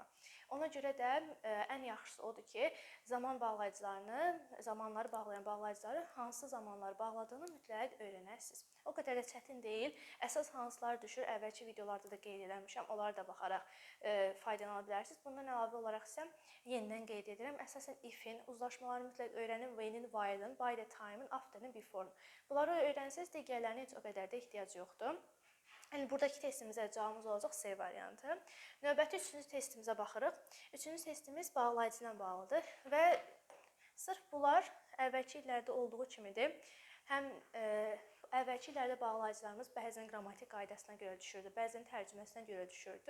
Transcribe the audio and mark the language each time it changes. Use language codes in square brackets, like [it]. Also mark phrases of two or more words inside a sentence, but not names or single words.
[az] Ona görə də ən yaxşısı odur ki, zaman bağlayıcılarını, zamanları bağlayan bağlayıcıları hansı zamanları bağladığını mütləq öyrənəsiniz. O qədər də çətin deyil. Əsas hansılar düşür, əvvəlki videolarda da qeyd eləmişəm. Onlara da baxaraq faydalana bilərsiniz. Bundan əlavə olaraq isə yenidən qeyd edirəm. Əsasən if-in, uzlaşmaları mütləq öyrənin, when-in, while-in, [en] by the time- [az] in, after-in, before-in. Bunları öyrənsəz digərlərinə heç o qədər də ehtiyac yoxdur. Yəni, buradakı testimizə cavabımız olacaq C variantı. Növbəti üçüncü testimizə baxırıq. Üçüncü testimiz bağlayıcı ilə bağlıdır və sırf bunlar əvvəlki illərdə olduğu kimidir. Həm əvvəlki illərdə bağlayıcılarımız bəzən qrammatik qaydasına görə düşürdü, bəzən tərcüməsinə görə düşürdü.